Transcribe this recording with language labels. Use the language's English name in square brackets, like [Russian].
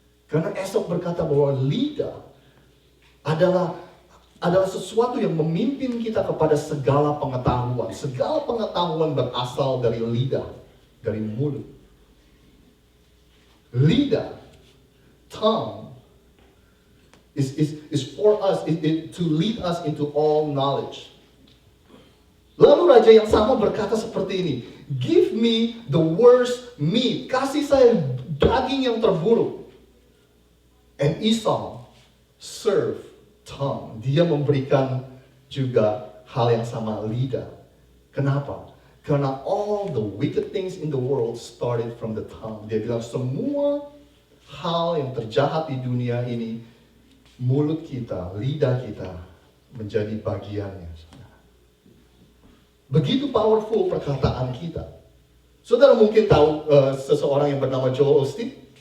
[Indonesian] Karena Esop berkata bahwa lidah adalah sesuatu yang memimpin kita kepada segala pengetahuan. Segala pengetahuan berasal dari lidah, dari mulut. [English] Lidah, tongue, is for us, to lead us into all knowledge. [Indonesian] Lalu raja yang sama berkata seperti ini, [English] give me the worst meat, [Indonesian] kasih saya daging yang terburuk. [English] And Esau serve tongue. [Indonesian] Dia memberikan juga hal yang sama, lidah. Kenapa? [English] Karena all the wicked things in the world started from the tongue. [Indonesian] Dia bilang semua hal yang terjahat di dunia ini, mulut kita, lidah kita menjadi bagiannya. Begitu powerful perkataan kita. Saudara mungkin tahu seseorang yang bernama Joel Osteen.